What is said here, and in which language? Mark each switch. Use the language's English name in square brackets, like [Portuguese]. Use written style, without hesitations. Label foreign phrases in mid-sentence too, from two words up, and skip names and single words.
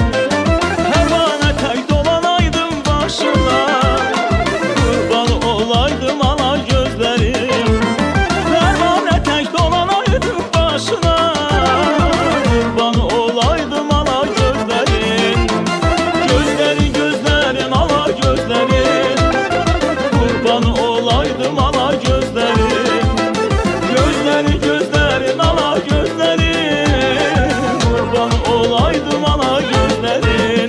[Azerbaijani] Pərvanə tək dolanaydım başına, qurban olaydım ala gözlərim. Pərvanə tək dolanaydım başına, qurban olaydım ala gözlərim. [Turkish] Gözlerin gözlerin ala gözlerin, kurban olaydım ala gözlerin. Gözlerin gözlerin ala gözlerin, kurban olaydım ala gözlerin.